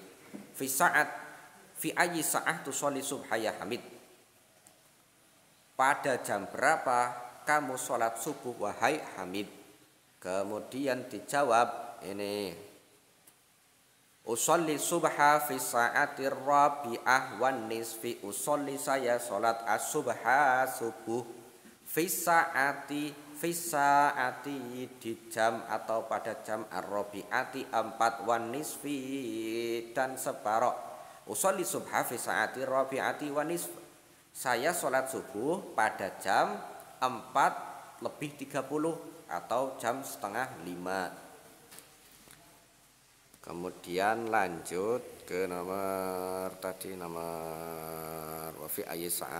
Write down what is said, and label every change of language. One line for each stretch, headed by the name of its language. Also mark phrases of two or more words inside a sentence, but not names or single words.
Arabic: في أي ساعة تصلي الصبح يا حميد.
Indonesian: Pada jam berapa kamu sholat subuh wahai Hamid. Kemudian dijawab ini.
Arabic: أصلي الصبح في الساعة الرابعة والنصف.
Indonesian: Usolli saya sholat as-subha subuh.
Arabic: في ساعة
Indonesian: di jam atau pada jam
Arabic: الرابعة 4 والنصف
Indonesian: dan separoh.
Arabic: أصلي الصبح في ساعة الرابعة والنصف.
Indonesian: Saya sholat subuh pada jam 4:30 atau jam setengah 5. Kemudian lanjut ke nomor
Arabic: وفي أي ساعة.